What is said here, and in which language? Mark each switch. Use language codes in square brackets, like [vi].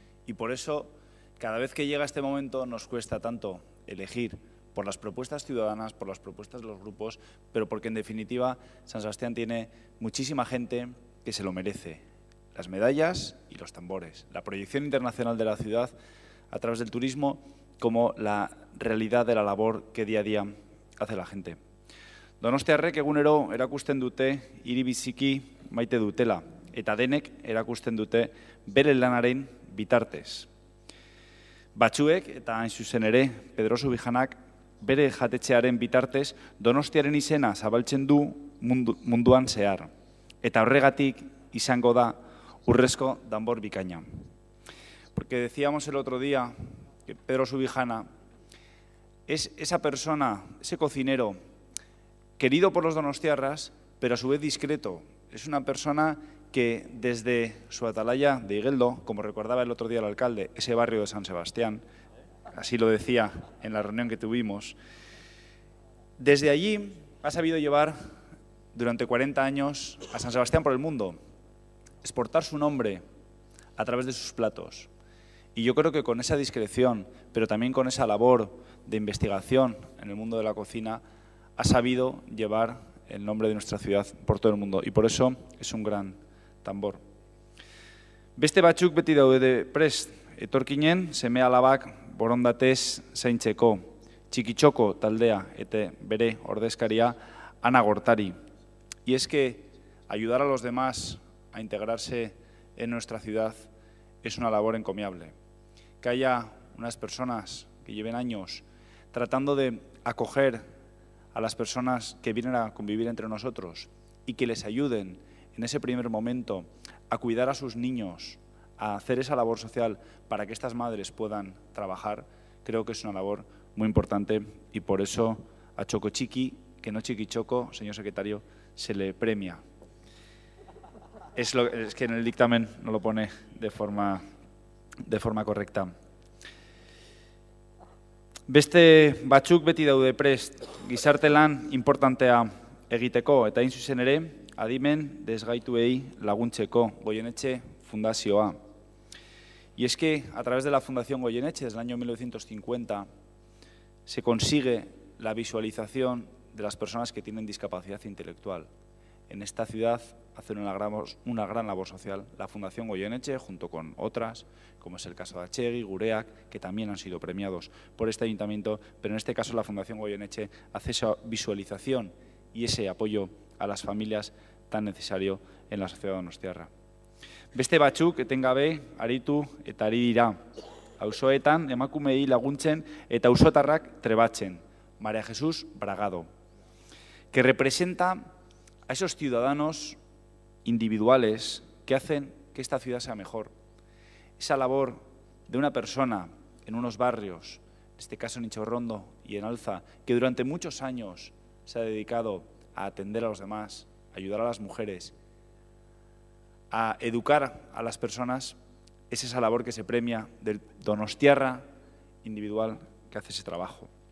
[es] Y por eso, cada vez que llega este momento, nos cuesta tanto elegir por las propuestas ciudadanas, por las propuestas de los grupos, pero porque en definitiva San Sebastián tiene muchísima gente que se lo merece. Las medallas y los tambores, la proyección internacional de la ciudad a través del turismo, como la realidad de la labor que día a día hace la gente. [eu] Donostiarrek egunero erakusten dute hiri biziki maite dutela, eta denek erakusten dute bere lanaren bitartez. Batzuek, eta hain zuzen ere, Pedro Subijanak bere jatetxearen bitartez Donostiaren izena zabaltzen du munduan zehar, eta horregatik izango da urrezko danbor bikaina. [es] Porque decíamos el otro día que Pedro Subijana es esa persona, ese cocinero, querido por los donostiarras, pero a su vez discreto. Es una persona que desde su atalaya de Igeldo, como recordaba el otro día el alcalde, ese barrio de San Sebastián, así lo decía en la reunión que tuvimos, desde allí ha sabido llevar durante 40 años a San Sebastián por el mundo. exportar su nombre a través de sus platos. Y yo creo que con esa discreción, pero también con esa labor de investigación en el mundo de la cocina, ha sabido llevar el nombre de nuestra ciudad por todo el mundo. Y por eso es un gran tambor. [eu] Beste batzuk beti daude prest, etorkinen seme alabak borondatez zaintzeko, txikitxoko taldea eta bere ordezkaria Ana Gortari. [es] Y es que ayudar a los demás a integrarse en nuestra ciudad es una labor encomiable. Que haya unas personas que lleven años tratando de acoger a las personas que vienen a convivir entre nosotros y que les ayuden en ese primer momento a cuidar a sus niños, a hacer esa labor social para que estas madres puedan trabajar, creo que es una labor muy importante y por eso a Choco Chiqui, que no Chiqui Choco, señor secretario, se le premia. Es que en el dictamen no lo pone de forma correcta. [eu] Beste batzuk beti daude prest, gizarte lan importantea egiteko eta hain zuzen ere, adimen desgaituei laguntzeko Goyeneche Fundazioa. [es] Y es que a través de la Fundación Goyeneche, desde el año 1950, se consigue la visualización de las personas que tienen discapacidad intelectual. En esta ciudad hacen una gran labor social la Fundación Goyeneche, junto con otras, como es el caso de Achegui, Gureak, que también han sido premiados por este ayuntamiento, pero en este caso la Fundación Goyeneche hace esa visualización y ese apoyo a las familias tan necesario en la sociedad donostiarra. [eu] Beste batzuk etengabe aritu eta ari dira. Auzoetan emakumeei laguntzen eta auzotarrak trebatzen. [es] María Jesús Bragado, que representa a esos ciudadanos individuales que hacen que esta ciudad sea mejor. Esa labor de una persona en unos barrios, en este caso en Ichorrondo y en Alza, que durante muchos años se ha dedicado a atender a los demás, a ayudar a las mujeres, a educar a las personas, es esa labor que se premia del donostiarra individual que hace ese trabajo.